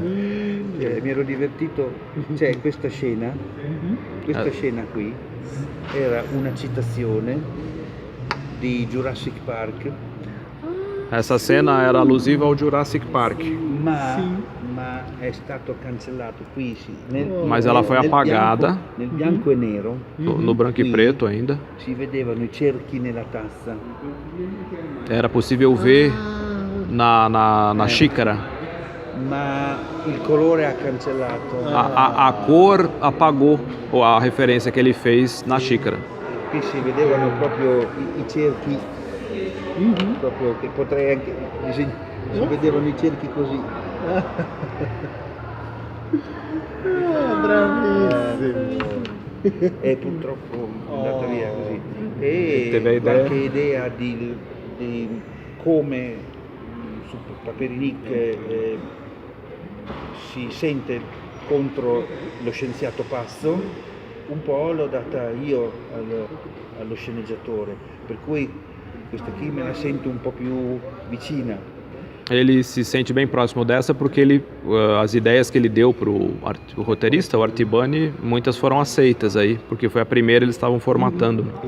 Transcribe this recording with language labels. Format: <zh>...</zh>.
<it>mi ero divertito, c'è questa scena qui era una citazione di Jurassic Park,</it> <pt>Essa cena era alusiva ao Jurassic Park,</pt> <it>ma è stato cancellato qui,</it> <pt>mas ela foi apagada</pt> <it>nel bianco e nero.</it> <pt>no branco e</pt> <it>Qui</it> <pt>preto ainda.</pt> <it>si vedevano i cerchi nella tazza,</it> <pt>Era possível ver na xícara.</pt> <it>ma il colore ha cancellato.</it> <pt>A cor apagou a referência que ele fez na xícara.</pt> <it>Qui si vedevano proprio i cerchi, proprio che potrei anche si vedevano i cerchi così. Bravissimo! E purtroppo è andata via così. E</it> <pt>Teve</pt> <it>qualche idea di come su Paperinic si sente contro lo scienziato pazzo, un po' l'ho data io allo sceneggiatore, per cui questa qui me la sento un po' più vicina.</it> <pt>Ele se sente bem próximo dessa porque as ideias que ele deu para o roteirista, o Artibani, muitas foram aceitas aí, porque foi a primeira eles estavam formatando.</pt>